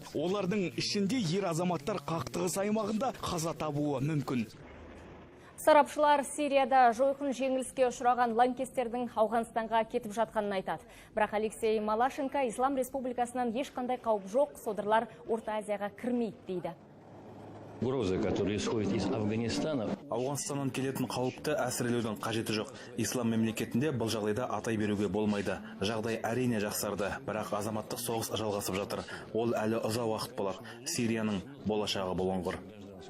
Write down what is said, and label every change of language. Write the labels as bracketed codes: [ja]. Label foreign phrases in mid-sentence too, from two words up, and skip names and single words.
[kk] Олардың ішінде ер азаматтар қақтығыс аймағында қаза табуы мүмкін. Сарапшылар Сирияда жойқын жеңіліске ұшыраған лаңкестердің Ауғанстанға кетіп жатқанын айтады. Бірақ Алексей Малашенко Ислам Республикасынан ешқандай қауіп жоқ, содырлар Орта Азияға кірмейді дейді. [ru] Угрозы, которые исходят из Афганистана. [kk] Ауғанстаннан келетін қауіпті әсірелеудің қажеті жоқ. Ислам мемлекетінде бұл жағдайда атай беруге болмайды. Жағдай әрине жақсарды, бірақ азаматтық соғыс жалғасып жатыр. Ол әлі ұзақ уақыт болар. Сирияның болашағы бұлыңғыр.